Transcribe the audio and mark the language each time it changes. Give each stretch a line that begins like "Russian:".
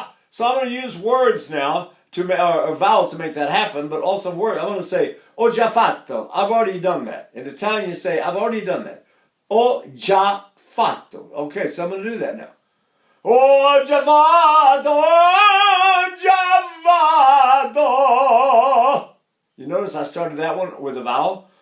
English: So I'm going to use words now, or vowels to make that happen, but also words. I'm going to say,
Italian: ho già fatto.
English: I've already done that. In Italian, you say, I've already done that.
Italian: Ho già fatto.
English: Okay, so I'm going to do that now.
Italian: Ho già fatto, ho già fatto.
English: You notice I started that one with a vowel.